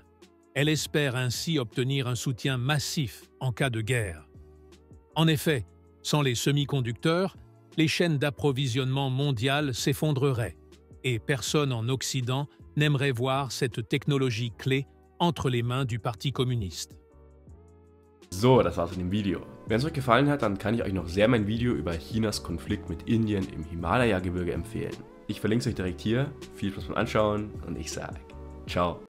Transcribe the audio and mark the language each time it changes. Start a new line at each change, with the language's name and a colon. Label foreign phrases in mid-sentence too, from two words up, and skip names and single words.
French: Elle espère ainsi obtenir un soutien massif en cas de guerre. En effet, sans les semi-conducteurs, les chaînes d'approvisionnement mondiales s'effondreraient et personne en Occident n'aimerait voir cette technologie clé entre les mains du Parti communiste.
German: So, das war's mit dem Video. Wenn es euch gefallen hat, dann kann ich euch noch sehr mein Video über Chinas Konflikt mit Indien im Himalaya-Gebirge empfehlen. Ich verlinke es euch direkt hier. Viel Spaß beim Anschauen und ich sage ciao.